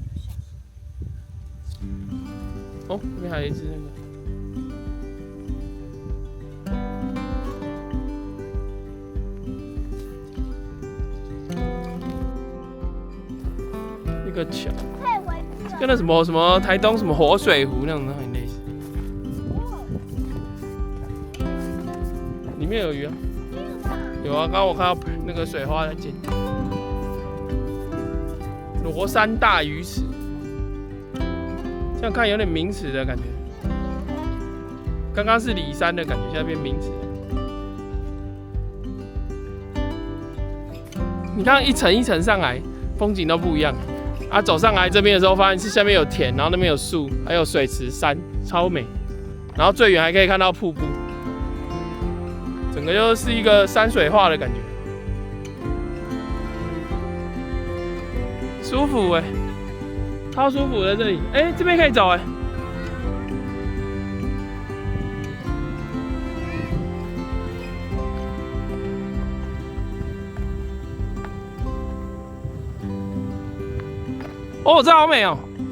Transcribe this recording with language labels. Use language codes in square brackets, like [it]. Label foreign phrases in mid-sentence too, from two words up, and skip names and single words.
[zh] 哦，这边还有一只那個。一個橋，跟那什麼台東什麼活水湖那種很類似。裡面有魚啊？有啊，剛剛我看到那個水花在濺。羅山大魚池，這樣看有點名詞的感覺。剛剛是里山的感覺，現在變名詞。你看一層一層上來，風景都不一樣。啊，走上來這邊的時候，發現是下面有田，然後那邊有樹，還有水池、山，超美。然後最遠還可以看到瀑布，整個就是一個山水畫的感覺。舒服哎，超舒服的這裡，哎，這邊可以走哎。哦，这好美哦！